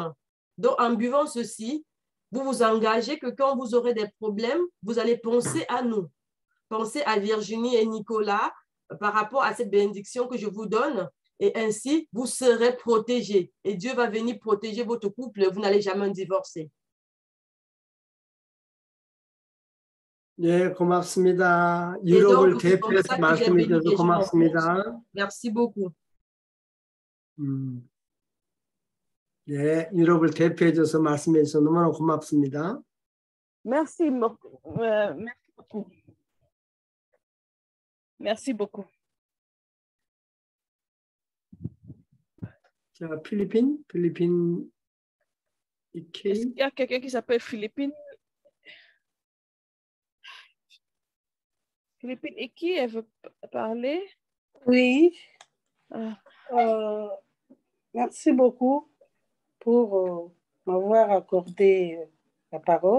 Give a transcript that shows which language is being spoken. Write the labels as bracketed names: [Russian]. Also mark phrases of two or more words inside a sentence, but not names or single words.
[French] Donc, en buvant ceci, vous vous engagez que quand vous aurez des problèmes, vous allez penser à nous. Pensez à Virginie et Nicolas par rapport à cette bénédiction que je vous donne, et ainsi, vous serez protégés. Et Dieu va venir protéger votre couple, vous n'allez jamais divorcer. [Korean] 네, 고맙습니다. 유럽을 대표해서 말씀해 주셔서 고맙습니다. [French] Merci beaucoup. [Korean] 네, 유럽을 대표해 줘서 말씀해 주셔서 너무나 고맙습니다. [French] Merci beaucoup. Merci beaucoup. [Korean] 자, 필리핀 [French] Est-ce 이케이. qu'il y a quelqu'un qui s'appelle Philippine? Philippine et qui elle veut parler? Oui, Ah, merci beaucoup pour m'avoir accordé la parole.